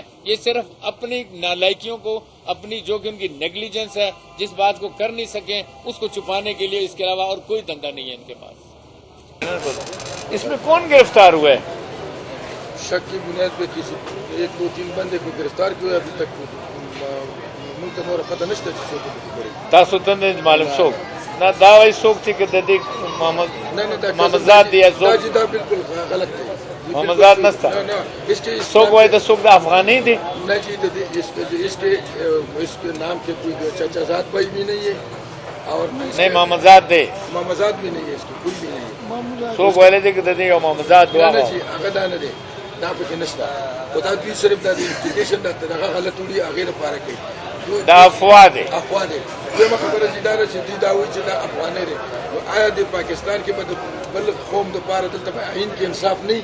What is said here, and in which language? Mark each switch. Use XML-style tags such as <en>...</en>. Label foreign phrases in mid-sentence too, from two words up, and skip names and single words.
<ur>یہ صرف اپنی نالائکیوں کو، اپنی جو کہ ان کی نیگلیجنس ہے، جس بات کو کر نہیں سکیں اس کو چھپانے کے لیے، اس کے علاوہ اور کوئی دھندا نہیں ہے ان کے پاس. اس میں کون گرفتار ہوا ہے؟ شک کی بنیاد پہ کسی 1-2-3 بندے کو گرفتار کیا ابھی تک ملک اور پتہ نہیں چلتا.</ur> <ps>تاسو ته نه معلوم څوک نه دا وایي څوک چې د دې محمد زاد دی څوک</ps> <ur>دا بالکل غلط ہے.</ur> <ps>محمد زاد نستا</ps> <ur>اس کے</ur> <ps>څوک وایي د څوک د افغاني دی.</ps> <ur>نہ جی، اس کے نام کے کوئی چچا زاد بھائی بھی نہیں ہے اور</ur> <ps>نہیں محمد زاد دی،</ps> <ur>محمد زاد بھی نہیں ہے، اس کو کوئی بھی نہیں ہے.</ur> <ps>څوک ویلی دی چې د دې یو محمد زاد نه دی. جی، هغه دا نه دی، دا پکې نشته. خو دا دوی صرف دا د انویسټیګیشن دغه غلط وړي، هغې لپاره کوي. دا افوا دی. افوا دی. دویمه خبره چې دا ده چې دوی دا وایي چې دا افغانۍ دی. نو آیا د پاکستان کې به د بل قوم دپاره دلته په عین کې انصاف نه وي؟</ps>